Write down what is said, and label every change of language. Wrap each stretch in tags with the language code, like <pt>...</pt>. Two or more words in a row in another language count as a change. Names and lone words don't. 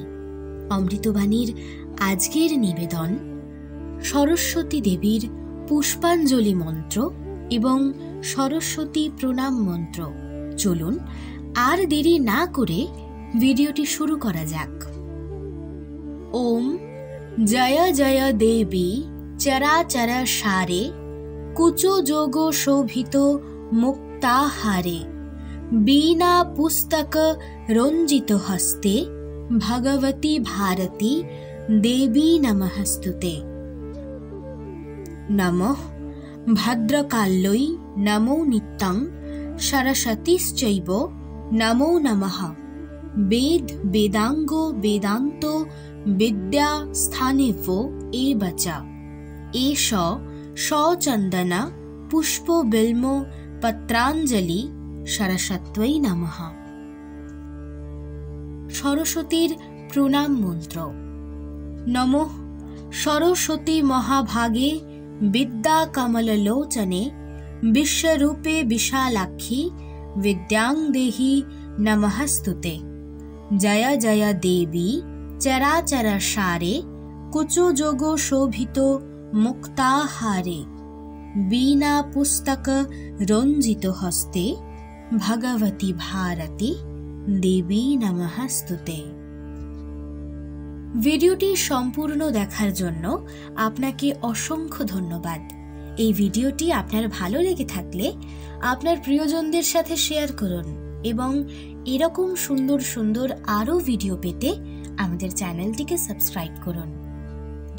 <bn>অমৃতবাণীর আজকের নিবেদন সরস্বতী দেবীর পুষ্পাঞ্জলি মন্ত্র এবং সরস্বতী প্রণাম মন্ত্র। চলুন আর দেরি না করে ভিডিওটি শুরু করা যাক।</bn> <sa>ওম জয় জয় দেবী চরাচর সারে, কুচো যোগ শোভিত মুক্তাহারে, बीना पुस्तक रंजित हस्ते, भगवती भारती देवी नमस्तुते। नमः भद्रकाल्यै नमो नित्यं, सरस्वतीश्चैव नमो नमः। वेद वेदांगो वेदांतो विद्या स्थानेवो एव च, एष सचन्दन पुष्प बिल्मो पत्राञ्जलि সরস্বত্যৈ নমঃ।</sa> <bn>সরস্বতীর প্রণাম মন্ত্র।</bn> <sa>নমঃ সরস্বতী মহাভাগে, বিদ্যা কমললোচনে, বিশ্বরূপে বিশালাক্ষী, বিদ্যাং দেহি নমস্তুতে। জয় জয় দেবী চরাচর সারে, কুচোযোগ শোভিত মুক্তাহারে, बीना पुस्तक रंजित हस्ते, भगवती भारती देवी नमस्तुते।</sa> <bn>ভিডিওটি সম্পূর্ণ দেখার জন্য আপনাকে অসংখ্য ধন্যবাদ। এই ভিডিওটি আপনার ভালো লেগে থাকলে আপনার প্রিয়জনদের সাথে শেয়ার করুন এবং এরকম সুন্দর সুন্দর আরও ভিডিও পেতে আমাদের চ্যানেলটিকে সাবস্ক্রাইব করুন।</bn>